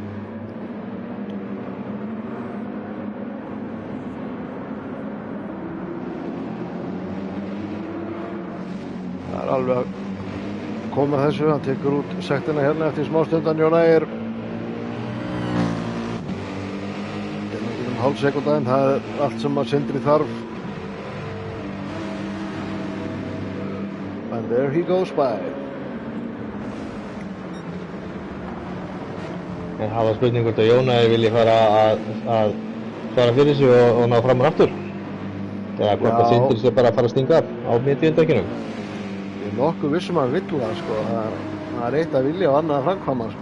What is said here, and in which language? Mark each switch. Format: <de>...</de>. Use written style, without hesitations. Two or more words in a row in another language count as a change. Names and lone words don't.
<is>Það er alveg að koma þessu, hann tekur út sektina hérna eftir smástundan. Jóna er hálf sekúnda en það er allt sem að Sindri þarf.</is> <en>And there he goes by.</en> <is>Það var spurning hvort að Jóna vilji fara að svara fyrir sig og ná fram og aftur. Eða hvort að Sindri sé bara að fara að stinga af á miðjumdekkinum. Ég er nokkuð vissum að hann vill það, sko. Það er eitt að vilja og annað að framkvæma, sko.</is>